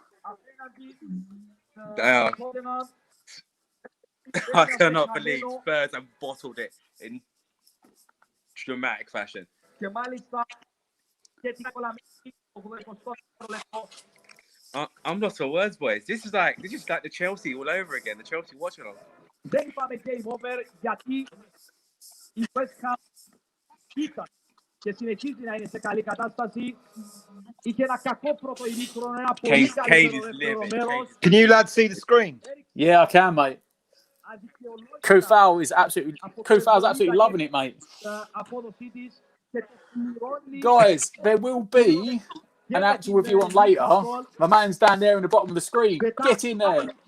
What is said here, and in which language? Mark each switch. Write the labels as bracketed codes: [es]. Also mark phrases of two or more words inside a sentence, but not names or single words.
[en] I cannot believe Spurs have bottled it in dramatic fashion. I'm lost for words, boys. This is like the Chelsea all over again. The Chelsea watching on. Game over [el] γιατί η West Ham ήταν και συνεχίζει να είναι σε καλή κατάσταση. Είχε ένα κακό πρώτο ημίχρονο, ένα πολύ καλύτερο δεύτερο μέρος. [en] Can you lads see the screen? Yeah, I can, mate. Kufal is absolutely loving it, mate. Guys, there will be an actual review on later. My man's down there in the bottom of the screen. Get in there.